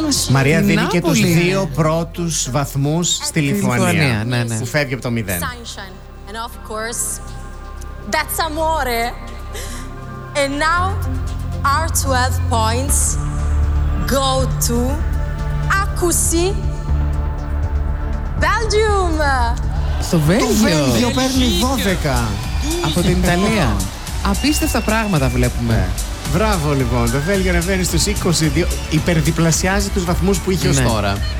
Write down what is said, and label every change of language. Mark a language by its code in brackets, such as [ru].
[el] Μαρία δίνει και τους 2 πρώτους βαθμούς στη Λιθουανία, που φεύγει από το 0. [en] And of course, that's amore. And now our 12 points go to Ακουσί, Belgium. [el] Στο Βέλγιο. Το Βέλγιο παίρνει 12. Από την Ιταλία. Απίστευτα πράγματα βλέπουμε. Μπράβο λοιπόν, το Βέλγιο ανεβαίνει στους 22. Υπερδιπλασιάζει τους βαθμούς που είχε ως τώρα.